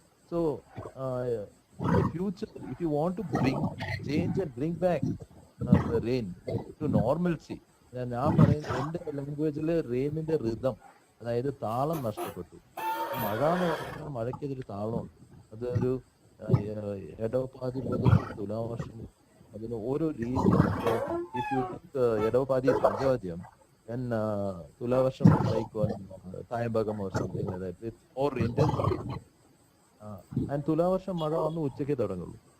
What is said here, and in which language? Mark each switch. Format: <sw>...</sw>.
<en>So in the future, if you want to bring change and bring back the rain to normalcy,</en> <ml>ഞാൻ പറയുന്നത് എന്റെ ലാംഗ്വേജിൽ റെയിനിന്റെ rhythm, അതായത് താളം നഷ്ടപ്പെട്ടു. മഴ എന്ന് പറഞ്ഞാൽ മഴയ്ക്കതൊരു താളമുണ്ട്. അതൊരു ഇടവപ്പാതി മുതൽ തുലാവർഷം, അതിന് ഓരോ രീതി.</ml> <en>If you take Edavappathi panchavadyam, then Thulavarsham is like thayambaka or something like that with more intensity.</en> <ml>And തുലാവർഷം മഴ വന്ന് ഉച്ചയ്ക്ക് തുടങ്ങുള്ളൂ.</ml>